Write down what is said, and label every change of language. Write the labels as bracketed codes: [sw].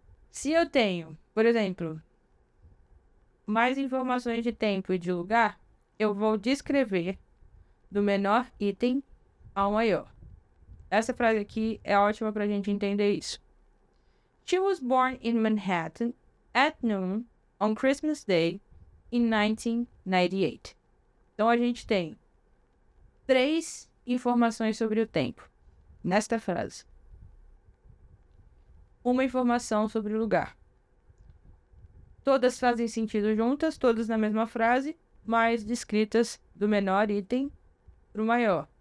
[pt] Se eu tenho, por exemplo, mais informações de tempo e de lugar, eu vou descrever do menor item ao maior. Essa frase aqui é ótima para a gente entender isso. [en] She was born in Manhattan at noon on Christmas Day in 1998. [pt] Então a gente tem 3 informações sobre o tempo nesta frase. Uma informação sobre o lugar. Todas fazem sentido juntas, todas na mesma frase, mas descritas do menor item para o maior.